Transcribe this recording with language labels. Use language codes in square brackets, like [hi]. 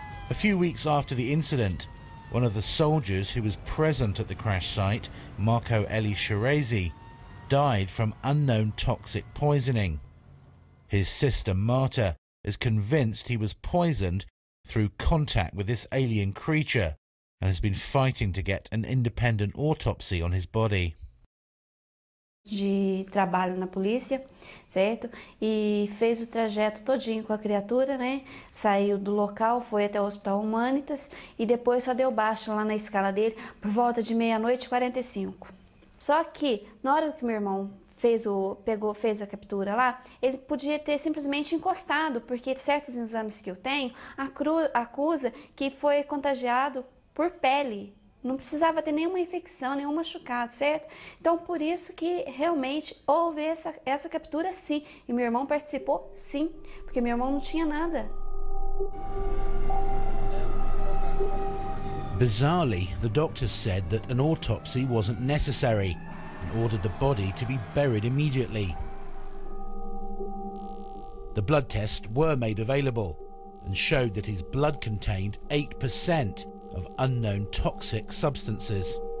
[en] A few weeks after the incident, one of the soldiers who was present at the crash site, Marco Eli Shirazi, died from unknown toxic poisoning. His sister Marta is convinced he was poisoned through contact with this alien creature and has been fighting to get an independent autopsy on his body. [pt] De trabalho na polícia, certo? E fez o trajeto todinho com a criatura, né? Saiu do local, foi até o Hospital Humanitas e depois só deu baixa lá na escala dele por volta de 00:45. Só que na hora que meu irmão fez a captura lá, ele podia ter simplesmente encostado, porque certos exames que eu tenho acusa que foi contagiado por pele. Não precisava ter nenhuma infecção, nenhum machucado, certo? Então, por isso que realmente houve essa captura, sim. E meu irmão participou, sim, porque meu irmão não tinha nada. [en] Bizarrely, the doctors said that an autopsy wasn't necessary and ordered the body to be buried immediately. The blood tests were made available and showed that his blood contained 8% of unknown toxic substances.